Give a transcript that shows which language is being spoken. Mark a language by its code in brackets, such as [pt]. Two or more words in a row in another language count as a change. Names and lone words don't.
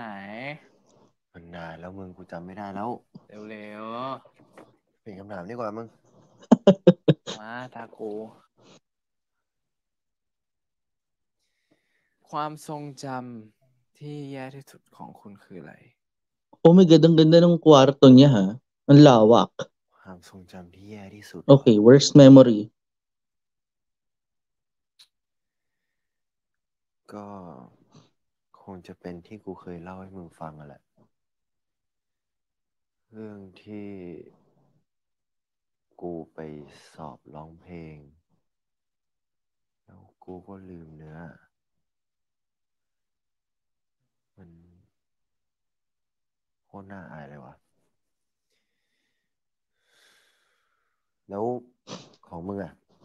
[th] มันนานแล้วมึงกูจำไม่ได้แล้ว เร็ว เปลี่ยนคำถามดีกว่ามึง ๆ มาตากู ความทรงจำที่แย่ที่สุดของคุณคืออะไร [en] Oh my God, [tl] ang ganda ng kwarto niya ha. Ang lawak. [th] ความทรงจำที่แย่ที่สุด [en] Okay, worst memory. [th] ก็คงจะเป็นที่กูเคยเล่าให้มึงฟังอะแหละ เรื่องที่กูไปสอบร้องเพลง แล้วกูก็ลืมเนื้อ มันโคตรน่าอายเลยวะแล้วของมึงอ่ะ